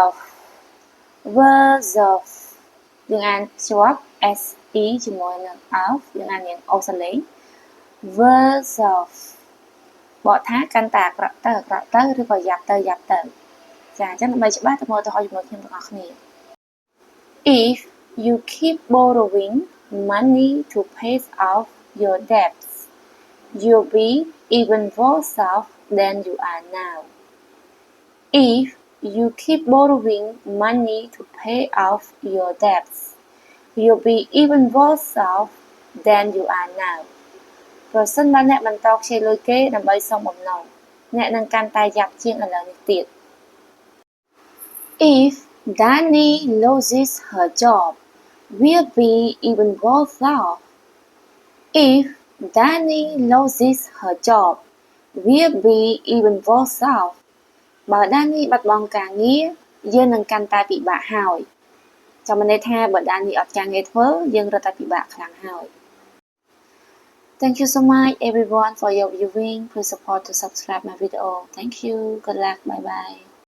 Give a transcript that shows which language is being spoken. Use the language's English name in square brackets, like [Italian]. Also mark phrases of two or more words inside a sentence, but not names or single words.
[Khmer] of យើងអានជាប់ SE ជាមួយនឹង of យើងអានយ៉ាងអូសលេង [English] Words of [Khmer] បកថាកាន់តែអាក្រក់ទៅឬក៏យ៉ាប់ទៅចាអញ្ចឹងដើម្បីច្បាស់ទៅមើលឧទាហរណ៍ជាមួយខ្ញុំទាំងអស់គ្នា [English] If you keep borrowing money to pay off your debts, you'll be even worse off than you are now. If you keep borrowing money to pay off your debts, you'll be even worse off than you are now. [Khmer] ប្រសិនបើអ្នកបន្តខ្ចីលុយគេដើម្បីសងបំណុលអ្នកនឹងកាន់តែយ៉ាប់ជាងឥឡូវនេះទៀត [English] If Dani loses her job, we'll be even worse off. If Dani loses her job, we'll be even worse off. [Khmer] បើ Dani បាត់បង់ការងារយើងនឹងកាន់តែពិបាកហើយចាំន័យថាបើ Dani អត់ការងារធ្វើយើងរត់តែពិបាកខ្លាំងហើយ [English] Thank you so much everyone for your viewing. Please support to subscribe my video. Thank you. Good luck. Bye bye.